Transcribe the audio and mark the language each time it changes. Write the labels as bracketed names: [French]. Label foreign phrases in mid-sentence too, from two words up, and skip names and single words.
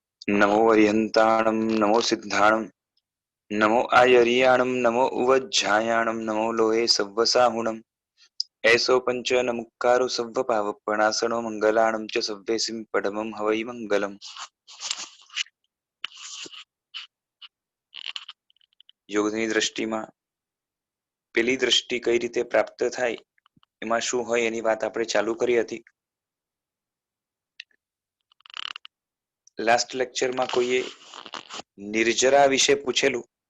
[Prakrit languages] नमो अरिहंताणं नमो सिद्धाणं नमो आयर्याणं नमो उवज्झायाणं नमो लोहे सव्वसाहुणम् ऐसो पंच नमुक्कारो सव्वपावपणासनो मंगलाणं च सव्वेसिं पडमं हवै मंगलम्। [Gujarati] યોગની દ્રષ્ટિમાં પેલી દ્રષ્ટિ કઈ રીતે પ્રાપ્ત થાય એમાં શું હોય એની વાત આપણે ચાલુ કરી હતી. [English] last lectureમાં [Gujarati] કોઈએ નિર્જરા વિશે પૂછેલું.